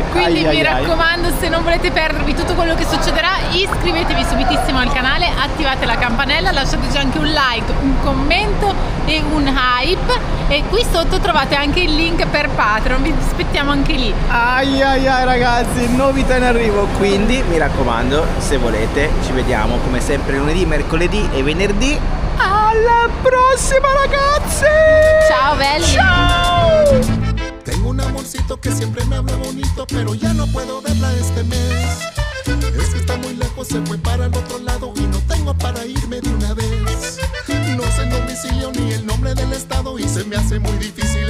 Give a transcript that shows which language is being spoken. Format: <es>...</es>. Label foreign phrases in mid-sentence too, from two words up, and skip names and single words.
<it>Quindi mi raccomando, se non volete perdervi tutto quello che succederà, iscrivetevi subitissimo al canale, attivate la campanella, lasciateci anche un like, un commento e un hype, e qui sotto trovate anche il link per Patreon, vi aspettiamo anche lì. Ai ragazzi, novità in arrivo, quindi mi raccomando, se volete ci vediamo come sempre lunedì, mercoledì e venerdì. Alla prossima, ragazzi! Ciao belli! Ciao!</it> <es>Tengo un amorcito que siempre me habla bonito, pero ya no puedo verla este mes. Es que está muy lejos, se fue para el otro lado y no tengo para irme de una vez. hace muy difícil</es>